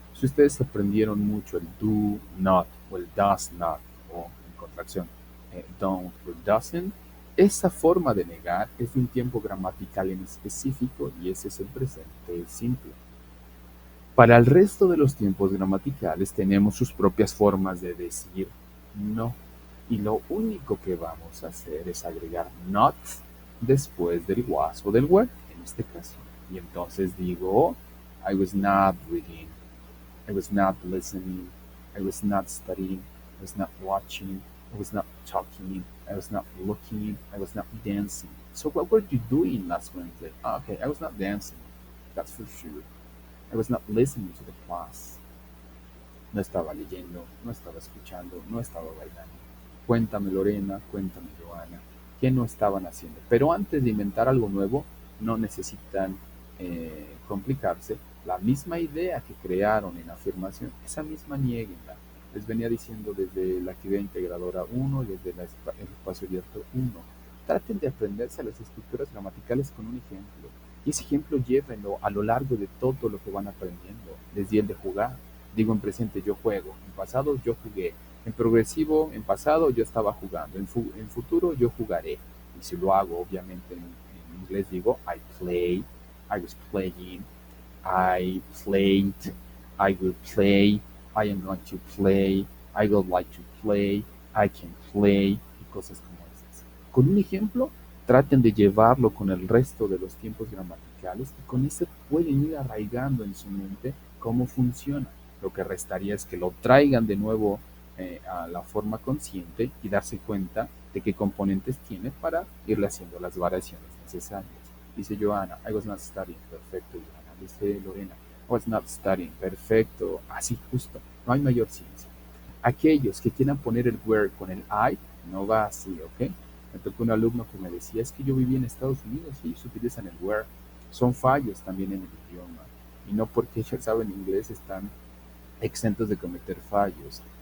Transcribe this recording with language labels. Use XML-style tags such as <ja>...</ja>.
<es>Si ustedes aprendieron mucho el do not o el does not, o en contracción don't o doesn't, esa forma de negar es de un tiempo gramatical en específico y ese es el presente simple. Para el resto de los tiempos gramaticales tenemos sus propias formas de decir no. Y lo único que vamos a hacer es agregar not después del was o del were, en este caso. Y entonces digo,</es> <en>I was not reading, I was not listening, I was not studying, I was not watching, I was not talking, I was not looking, I was not dancing. So what were you doing last Wednesday? Okay, I was not dancing, that's for sure. I was not listening to the class.</en> <es>No estaba leyendo, no estaba escuchando, no estaba bailando. Cuéntame Lorena, cuéntame Joana, ¿qué no estaban haciendo? Pero antes de inventar algo nuevo, no necesitan complicarse. La misma idea que crearon en afirmación, esa misma nieguenla. Les venía diciendo desde la actividad integradora 1 y desde el espacio abierto 1. Traten de aprenderse las estructuras gramaticales con un ejemplo. Y ese ejemplo llévenlo a lo largo de todo lo que van aprendiendo. Desde el de jugar. Digo en presente yo juego, en pasado yo jugué, en progresivo, en pasado yo estaba jugando, en futuro yo jugaré. Y si lo hago, obviamente en inglés digo</es> <en>I play, I was playing, I played, I will play, I am going to play, I would like to play, I can play, y cosas como esas.</en> <es>Con un ejemplo, traten de llevarlo con el resto de los tiempos gramaticales y con eso pueden ir arraigando en su mente cómo funciona. Lo que restaría es que lo traigan de nuevo a la forma consciente y darse cuenta de qué componentes tiene para irle haciendo las variaciones necesarias. Dice Joana,</es> <en>I was not studying.</en> <es>Perfecto, Joana. Dice Lorena,</es> <en>I was not studying.</en> <es>Perfecto. Así justo. No hay mayor ciencia. Aquellos que quieran poner el where con el I, no va así, ¿ok? Me tocó un alumno que me decía, es que yo viví en Estados Unidos y ellos utilizan el where. Son fallos también en el idioma. Y no porque ellos saben inglés están exentos de cometer fallos.</es>